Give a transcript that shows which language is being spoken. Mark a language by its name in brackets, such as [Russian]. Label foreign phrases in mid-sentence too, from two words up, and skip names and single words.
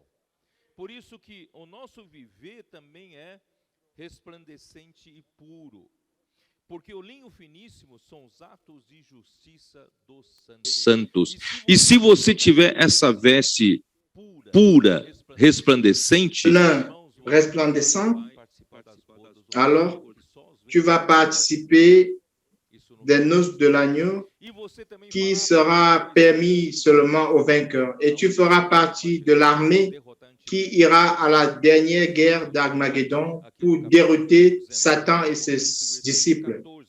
[Portuguese] Por isso que o nosso viver também é resplandecente e puro. Porque o linho finíssimo são os atos de justiça dos santos. E se você tiver essa veste pura, resplandecente, [French] resplandecent, alors tu vas participer des noces de l'agneau qui sera permis seulement aux vainqueurs. Et tu feras partie de l'armée qui ira à la dernière guerre d'Armageddon pour dérouter Satan et ses disciples.